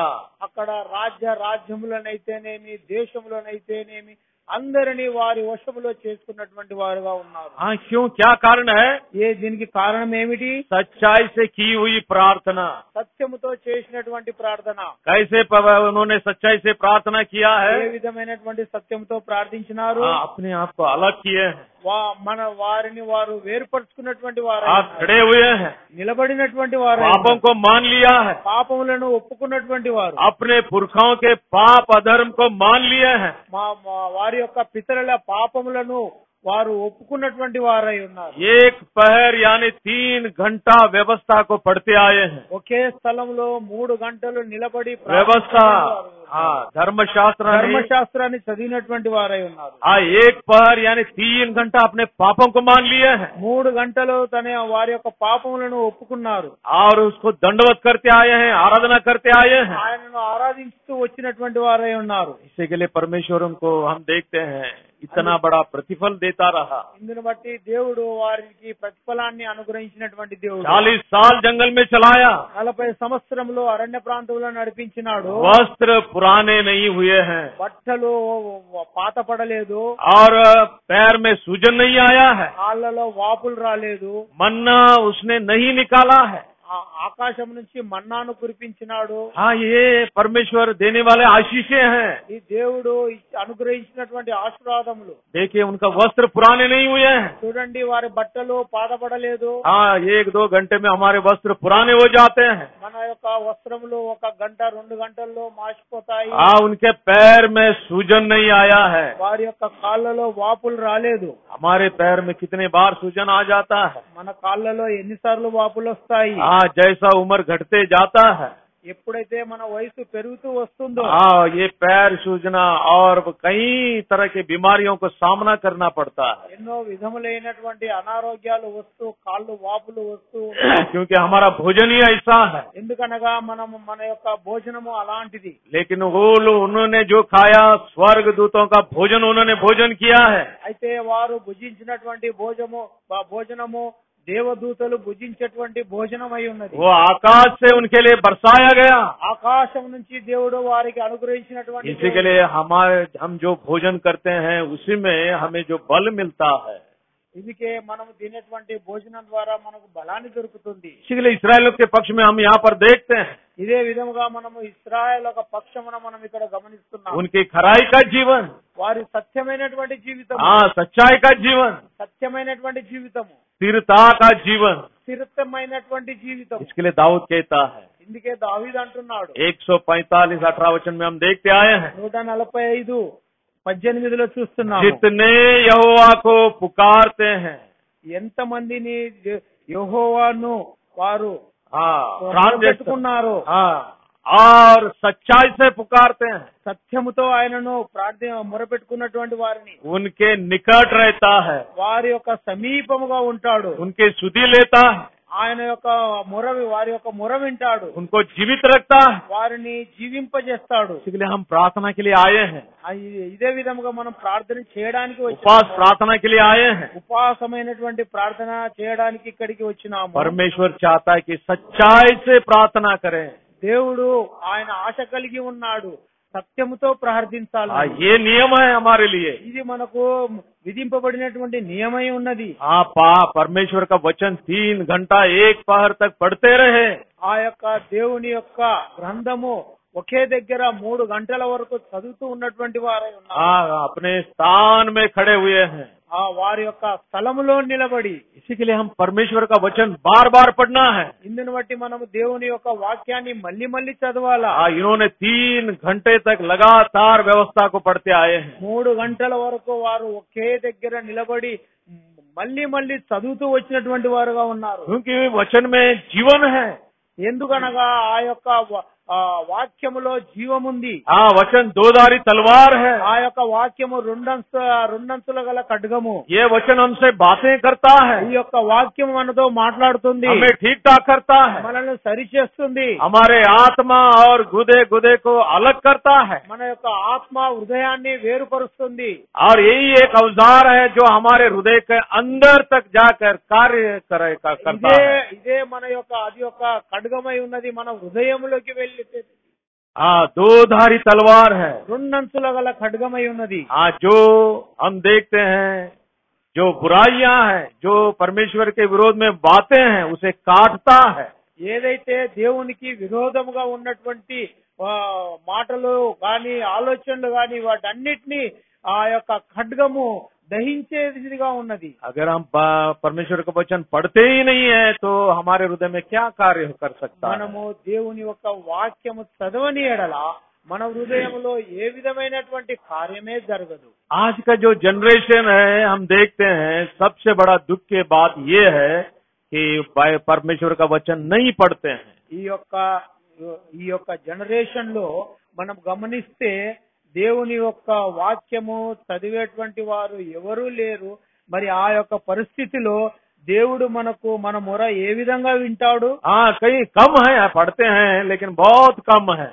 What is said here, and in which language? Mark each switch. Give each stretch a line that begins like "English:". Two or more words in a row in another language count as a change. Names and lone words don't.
Telugu: అక్కడ రాజ్యములనైతేనేమి దేశములనైతేనేమి అందరినీ వారి వశములో చేసుకున్నటువంటి వారుగా ఉన్నారు।
Hindi: हाँ, क्यों, क्या कारण है?
Telugu: దీనికి కారణం ఏమిటి?
Hindi: सच्चाई से की हुई प्रार्थना।
Telugu: సత్యముతో చేసినటువంటి ప్రార్థన।
Hindi: कैसे उन्होंने सच्चाई से प्रार्थना किया है?
Telugu: ఏ విధమైనటువంటి సత్యంతో ప్రార్థించినారు?
Hindi: अपने आप को अलग किए हैं,
Telugu: మన వారిని వారు వేరుపరుచుకున్నటువంటి వారు,
Hindi: आप खड़े हुए हैं,
Telugu: నిలబడినటువంటి వారు,
Hindi: पापों को मान लिया है,
Telugu: పాపములను ఒప్పుకున్నటువంటి వారు,
Hindi: अपने पुरखाओं के पाप अधर्म को मान लिए हैं,
Telugu: వారి యొక్క పితరుల పాపములను వారు ఒప్పుకున్నటువంటి వారై ఉన్నారు।
Hindi: एक पहर यानी 3 घंटा व्यवस्था को पढ़ते आए हैं।
Telugu: ఒకే స్థలంలో 3 గంటలు నిలబడి
Hindi: व्यवस्था, हाँ,
Telugu: ధర్మశాస్త్రాన్ని చదివినటువంటి వారై ఉన్నారు।
Hindi: एक पहर यानी 3 घंटा अपने पापों को मान लिए हैं
Telugu: 3 గంటలు వారి యొక్క పాపములను ఒప్పుకున్నారు,
Hindi: और उसको दंडवत करते आए हैं, आराधना करते आए हैं।
Telugu: ఆయనను ఆరాధిస్తూ వచ్చినటువంటి వారై ఉన్నారు।
Hindi: इसी के लिए परमेश्वर को हम देखते हैं इतना बड़ा प्रतिफल देता रहा।
Telugu: ఇందును బట్టి దేవుడు వారికి ప్రతిఫలాన్ని అనుగ్రహించినటువంటి దేవుడు।
Hindi: 40 साल जंगल में चलाया,
Telugu: 40 సంవత్సరంలో అరణ్య ప్రాంతంలో నడిపించినాడు।
Hindi: वस्त्र पुराने नहीं हुए हैं
Telugu: బట్టలు పాతపడలేదు,
Hindi: और पैर में सूजन नहीं आया है,
Telugu: కాళ్ళలో వాపులు రాలేదు,
Hindi: मन्ना उसने नहीं निकाला है।
Telugu: ఆకాశం నుంచి మన్నాను కురిపించినాడు।
Hindi: हाँ, ये परमेश्वर देने वाले आशीषें हैं।
Telugu: ఈ దేవుడు అనుగ్రహించినటువంటి ఆశీర్వాదములు।
Hindi: देखिए, उनका वस्त्र पुराने नहीं हुए हैं।
Telugu: చూడండి, వారి బట్టలు పాతపడలేదు।
Hindi: हाँ, 1-2 घंटे में हमारे वस्त्र पुराने हो जाते हैं।
Telugu: మన యొక్క వస్త్రములు 1 గంట 2 గంటల్లో మాసిపోతాయి।
Hindi: हाँ, उनके पैर में सूजन नहीं आया है।
Telugu: వారి యొక్క కాళ్ళలో వాపులు రాలేదు।
Hindi: हमारे पैर में कितने बार सूजन आ जाता है।
Telugu: మన కాళ్ళలో ఎన్నిసార్లు వాపులు వస్తాయి।
Hindi: हाँ, जैसा उम्र घटते जाता है,
Telugu: ఎప్పుడైతే మన వయసు పెరుగుతూ వస్తుందో,
Hindi: हाँ, ये पैर सूजना और कई तरह की बीमारियों को सामना करना पड़ता है।
Telugu: ఎన్నో విధములైనటువంటి అనారోగ్యాలు వస్తూ, కాళ్ళు వాపులు వస్తూ,
Hindi: क्योंकि हमारा भोजन ही ऐसा है।
Telugu: ఎందుకనగా మన యొక్క భోజనము అలాంటిది।
Hindi: लेकिन वो लोग उन्होंने जो खाया, स्वर्ग दूतों का भोजन उन्होंने भोजन किया है।
Telugu: అయితే వారు భుజించినటువంటి భోజనము దేవదూతలు భుజించేటువంటి భోజనం అయి ఉన్నది।
Hindi: वो आकाश से उनके लिए बरसाया गया।
Telugu: ఆకాశం నుంచి దేవుడు వారికి అనుగ్రహించినటువంటి
Hindi: इसी के लिए हम जो भोजन करते हैं उसी में हमें जो बल मिलता है।
Telugu: ఇదికే మనము తినేటువంటి భోజనం ద్వారా మనకు బలాన్ని దొరుకుతుంది।
Hindi: इसी के लिए इसराइल के पक्ष में हम यहाँ पर देखते हैं
Telugu: ఇదే విధముగా మనము ఇశ్రాయేలు ఒక పక్షమున మనం ఇక్కడ గమనిస్తున్నాం।
Hindi: उनकी खराई का जीवन,
Telugu: వారి సత్యమైనటువంటి జీవితం,
Hindi: हाँ, सच्चाई का जीवन,
Telugu: సత్యమైనటువంటి జీవితము,
Hindi: स्थिरता का जीवन।
Telugu: స్థిరమైనటువంటి జీవితం।
Hindi: इसके लिए दाऊद कहता है,
Telugu: ఇందుకే దావీదు అంటున్నాడు,
Hindi: 145 18 वचन में हम देखते आए हैं,
Telugu: 145:18 చూస్తున్నాము,
Hindi: जितने यहोवा को पुकारते हैं,
Telugu: ఎంత మందిని యెహోవాను వారు
Hindi: हाँ,
Telugu: ప్రార్థిస్తున్నారు,
Hindi: हाँ, और सच्चाई से पुकारते हैं,
Telugu: సత్యముతో ఆయనను మొరపెట్టుకున్నటువంటి వారిని
Hindi: उनके निकट रहता है,
Telugu: వారి యొక్క సమీపముగా ఉంటాడు,
Hindi: उनके सुधि लेता है,
Telugu: ఆయన యొక్క వారి యొక్క మొర వింటాడు,
Hindi: उनको जीवित रखता है।
Telugu: వారిని జీవింపజేస్తాడు।
Hindi: इसलिए हम प्रार्थना के लिए आए हैं,
Telugu: ఇదే విధముగా మనం ప్రార్థన చేయడానికి
Hindi: उपवास
Telugu: వచ్చాము,
Hindi: प्रार्थना के लिए आए हैं।
Telugu: ఉపవాసమైనటువంటి ప్రార్థన చేయడానికి ఇక్కడికి వచ్చినాము।
Hindi: परमेश्वर चाहता है कि सच्चाई से प्रार्थना करें।
Telugu: దేవుడు ఆయన ఆశ కలిగి ఉన్నాడు, సత్యముతో ప్రార్థించాలి।
Hindi: ये नियम है हमारे लिए।
Telugu: ఇది మనకు విధింపబడినటువంటి నియమై ఉన్నది।
Hindi: आप परमेश्वर का वचन 3 घंटा 1 पहर तक पढ़ते रहे।
Telugu: ఆ యొక్క దేవుని యొక్క గ్రంథము ఒకే దగ్గర 3 గంటల వరకు చదువుతూ ఉన్నటువంటి వారై ఉన్నారు।
Hindi: अपने स्थान में खड़े हुए हैं।
Telugu: వారి యొక్క స్థలములో నిలబడి,
Hindi: इसी के लिए हम परमेश्वर का वचन बार बार पढ़ना है।
Telugu: ఇందును బట్టి మనము దేవుని యొక్క వాక్యాన్ని మళ్ళీ మళ్ళీ చదవాలా।
Hindi: इन्होंने 3 घंटे तक लगातार व्यवस्था को पढ़ते आए हैं।
Telugu: 3 గంటల వరకు వారు ఒకే దగ్గర నిలబడి మళ్ళీ మళ్ళీ చదువుతూ వచ్చినటువంటి వారుగా ఉన్నారు।
Hindi: क्योंकि वचन में जीवन है।
Telugu: ఎందుకనగా ఆ యొక్క వాక్యములో జీవముంది।
Hindi: वचन दोधारी तलवार है।
Telugu: ఆ యొక్క వాక్యము రెండంచుల గల ఖడ్గము।
Hindi: ये वचन हमसे बातें करता है।
Telugu: ఈ యొక్క వాక్యం మనతో మాట్లాడుతుంది,
Hindi: हमें ठीक ठाक करता है,
Telugu: మనల్ని సరిచేస్తుంది,
Hindi: हमारे आत्मा और गुदे को अलग करता है।
Telugu: మన యొక్క ఆత్మ హృదయాన్ని వేరుపరుస్తుంది।
Hindi: और यही एक औजार है जो हमारे हृदय के अंदर तक जाकर कार्य करता है।
Telugu: ఇదే మన యొక్క అది యొక్క ఖడ్గమై ఉన్నది, మన హృదయంలోకి వెళ్ళి
Hindi: दोधारी तलवार है।
Telugu: రెండంచుల గల ఖడ్గమై ఉన్నది।
Hindi: जो हम देखते हैं, जो बुराइयां हैं, जो परमेश्वर के विरोध में बातें हैं, उसे काटता है।
Telugu: ఏదైతే దేవునికి విరోధముగా ఉన్నటువంటి మాటలు గాని ఆలోచనలు గాని వాటన్నిటినీ ఆ యొక్క ఖడ్గము దహించేదిగా ఉన్నది।
Hindi: अगर हम परमेश्वर का वचन पढ़ते ही नहीं है तो हमारे हृदय में क्या कार्य कर सकता है?
Telugu: మనము దేవుని యొక్క వాక్యము చదవని ఎడల మన హృదయంలో ఏ విధమైనటువంటి కార్యమే జరగదు।
Hindi: आज का जो जनरेशन है, हम देखते हैं सबसे बड़ा दुख की बात ये है कि परमेश्वर का वचन नहीं पढ़ते हैं।
Telugu: ఈ యొక్క జనరేషన్ లో మనం గమనిస్తే దేవుని యొక్క వాక్యము చదివేటువంటి వారు ఎవరూ లేరు। మరి ఆ యొక్క పరిస్థితిలో దేవుడు మన మొర ఏ విధంగా వింటాడు?
Hindi: कहीं कम है, पढ़ते हैं लेकिन बहुत कम है।